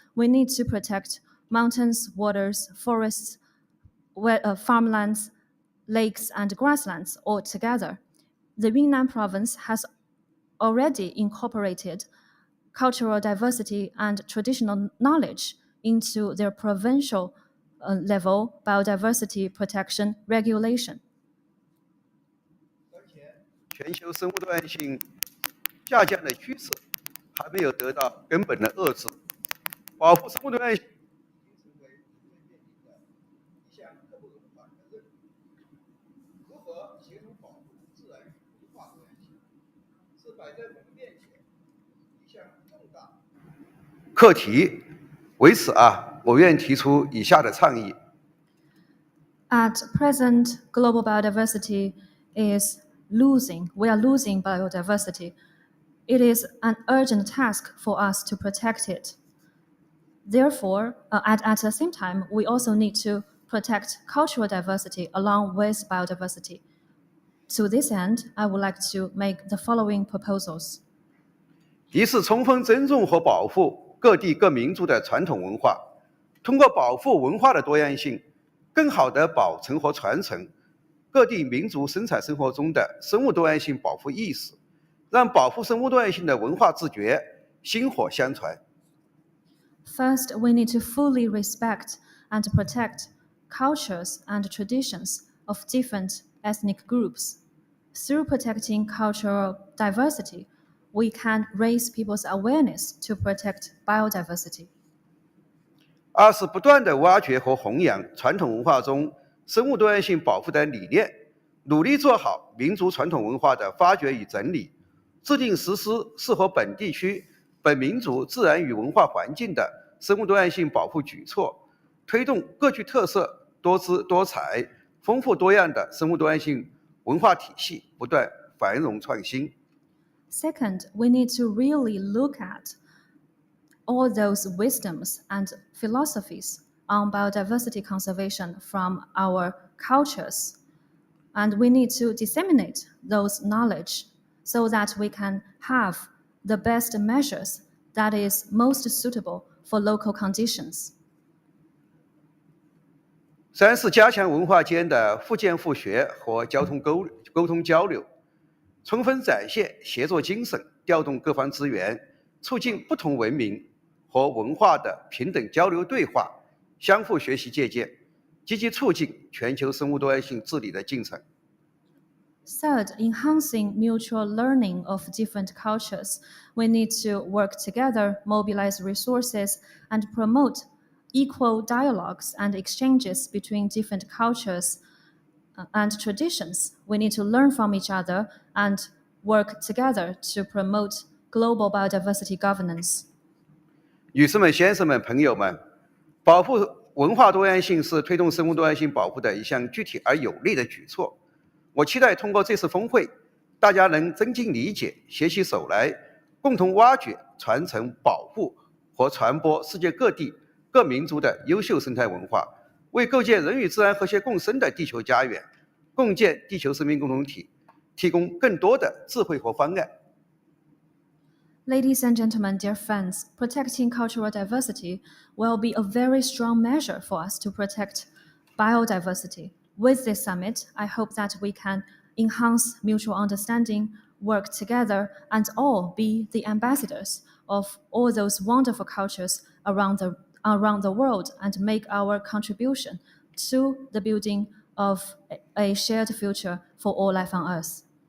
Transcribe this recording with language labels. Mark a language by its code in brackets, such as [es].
[en] We need to protect mountains, waters, forests, farmlands, lakes, and grasslands all together. The Yunnan province has already incorporated cultural diversity and traditional knowledge into their provincial level biodiversity protection regulation. [zh] 全球生物多样性下降的趋势还没有得到根本的遏制，保护生物多样性已经成为人类面临的一项刻不容缓的任务。如何协同保护自然与文化多样性，是摆在我们面前一项重大课题。为此我愿提出以下的倡议。 [en] At present, global biodiversity is losing. We are losing biodiversity. It is an urgent task for us to protect it. Therefore, at the same time, we also need to protect cultural diversity along with biodiversity. To this end, I would like to make the following proposals. [zh] 一是充分尊重和保护各地各民族的传统文化，通过保护文化的多样性，更好地保存和传承各地民族生产生活中的生物多样性保护意识，让保护生物多样性的文化自觉薪火相传。 [en] First, we need to fully respect and protect cultures and traditions of different ethnic groups. Through protecting cultural diversity, we can raise people's awareness to protect biodiversity. [zh] 二是不断地挖掘和弘扬传统文化中生物多样性保护的理念，努力做好民族传统文化的发掘与整理，制定实施适合本地区、本民族自然与文化环境的生物多样性保护举措，推动各具特色、多姿多彩、丰富多样的生物多样性文化体系不断繁荣创新。 [en] Second, we need to really look at all those wisdoms and philosophies on biodiversity conservation from our cultures. And we need to disseminate those knowledge so that we can have the best measures that is most suitable for local conditions. [zh] 三是加强文化间的互鉴互学和沟通交流，充分展现协作精神，调动各方资源，促进不同文明和文化的平等交流对话，相互学习借鉴，积极促进全球生物多样性治理的进程。 [en] Third, enhancing mutual learning of different cultures. We need to work together, mobilize resources, and promote equal dialogues and exchanges between different cultures and traditions. We need to learn from each other and work together to promote global biodiversity governance. [zh] 女士们、先生们、朋友们，保护文化多样性是推动生物多样性保护的一项具体而有力的举措。我期待通过这次峰会，大家能增进理解，携起手来，共同挖掘、传承、保护和传播世界各地各民族的优秀生态文化，为构建人与自然和谐共生的地球家园，共建地球生命共同体，提供更多的智慧和方案。 [en] Ladies and gentlemen, dear friends, protecting cultural diversity will be a very strong measure for us to protect biodiversity. With this summit, I hope that we can enhance mutual understanding, work together, and all be the ambassadors of all those wonderful cultures around the world and make our contribution to the building of a shared future for all life on Earth.